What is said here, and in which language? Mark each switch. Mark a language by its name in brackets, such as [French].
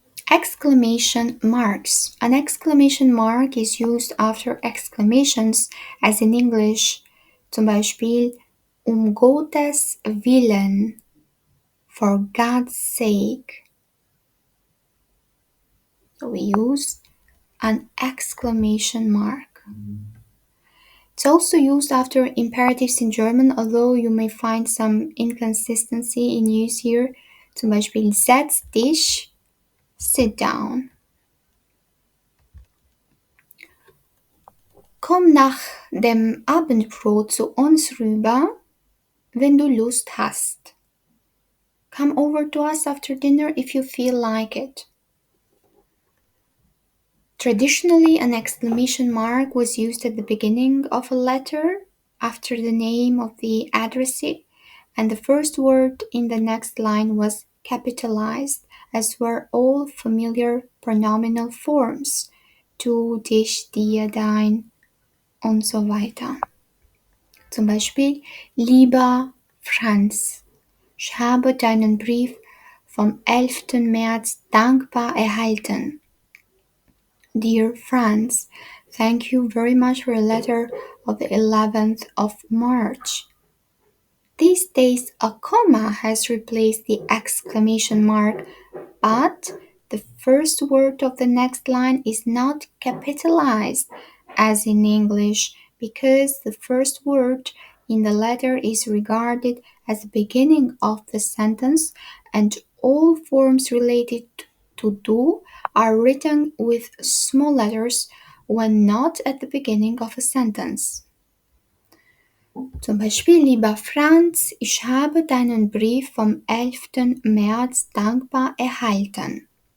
[English] Exclamation marks. An exclamation mark is used after exclamations as in English, [German] zum Beispiel Gottes Willen, [English] for God's sake. So we use an exclamation mark. It's also used after imperatives in German, although you may find some inconsistency in use here. [German] Zum Beispiel setz dich, [English] sit down. [German] Komm nach dem Abendbrot zu uns rüber, wenn du Lust hast. [English] Come over to us after dinner if you feel like it. Traditionally, an exclamation mark was used at the beginning of a letter after the name of the addressee, and the first word in the next line was capitalized, as were all familiar pronominal forms. [German] Du, dich, dir, dein und so weiter. Zum Beispiel, lieber Franz, ich habe deinen Brief vom 11. März dankbar erhalten. [English] Dear Franz, thank you very much for a letter of the 11th of March. These days, a comma has replaced the exclamation mark, but the first word of the next line is not capitalized as in English because the first word in the letter is regarded as the beginning of the sentence and all forms related to do are written with small letters when not at the beginning of a sentence. [German] Zum Beispiel, lieber Franz, ich habe deinen Brief vom 11. März dankbar erhalten.